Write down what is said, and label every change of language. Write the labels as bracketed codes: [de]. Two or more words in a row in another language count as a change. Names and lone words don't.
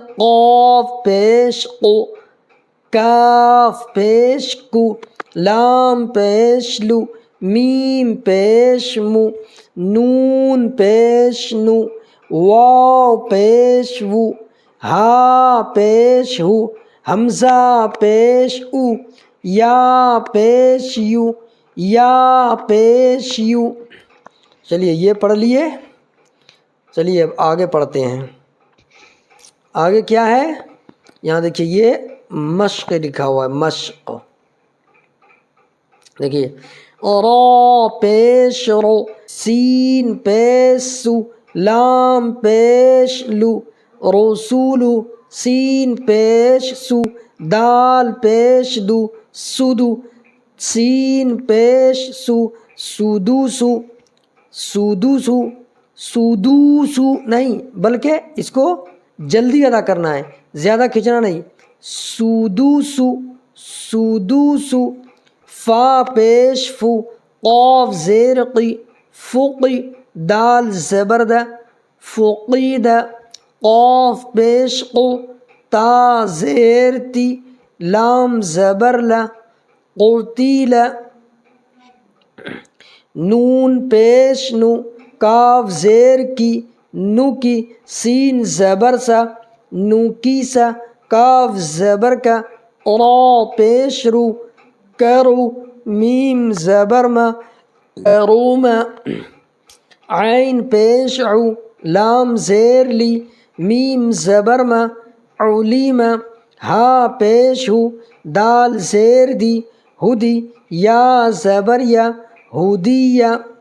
[ur] قاف پیش قو، کاف پیش کو، لام پیش لو، میم پیش مو، نون پیش نو، واو پیش وو، ہا پیش ہو، حمزہ پیش او، یا پیش یو، یا پیش یو۔ چلیے یہ پڑھ لیے، چلیے اب آگے پڑھتے ہیں۔ آگے کیا ہے؟ یہاں دیکھیے یہ مشق لکھا ہوا ہے، مشق۔ دیکھیے را پیش رو، سین پیش سو، لام پیش لو، رسولو، سین پیش سو، دال پیش دو، سدو، سین پیش سو، سدوسو، سدوسو، سدوسو نہیں بلکہ اس کو جلدی ادا کرنا ہے، زیادہ کھینچنا نہیں، سدوسو، سدوسو، فا پیش فو، قاف زیر قی، فقی، دال زبر د، فقید، قاف پیش قو، تا زیر تی، لام زبر ل، قتیل، نون پیش نو، کاف زیر کی، نو کی، سین زبر سا، نو کی سا، کاف زبر کا، را پیش رو، کرو، میم زبر ما، کروم، عین پیش عو، لام زیر لی، میم زبر ما، علیم، ہا پیش ہو، دال زیر دی، ہدی، یا زبر یا، ہدیہ،